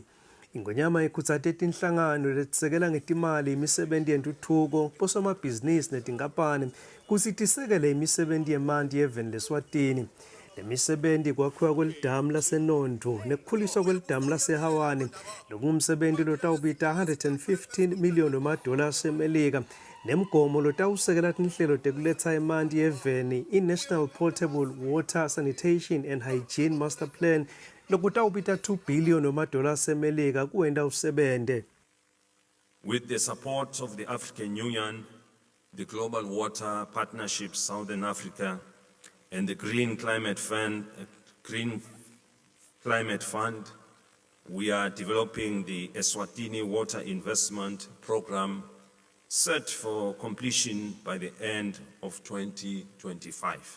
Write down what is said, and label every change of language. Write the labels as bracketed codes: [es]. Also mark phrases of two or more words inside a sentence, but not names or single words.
[ss] Ingonyama ikhutsate tinhlangano letisekela ngetimali imisebenzi yentuthuko bosomabhizinisi netinkampane kutsi tisekele imisebenzi yemanti yeveni leSwatini. Lemisebenzi kwakhiwa kwelidamu laseNondo nekukhuliswa kwelidamu laseHawani lokungumsebenzi lotawubita 115 million wama-dollars emelika nemgomo lotawusekela tinhlelo tekuletha emanti yeveni i-National Potable Water Sanitation and Hygiene Master Plan lokutawubita 2 billion wama-dollars emelika kuwenta usebente. [en] With the support of the African Union, the Global Water Partnership Southern Africa, and the Green Climate Fund, we are developing the Eswatini Water Investment Program set for completion by the end of 2025.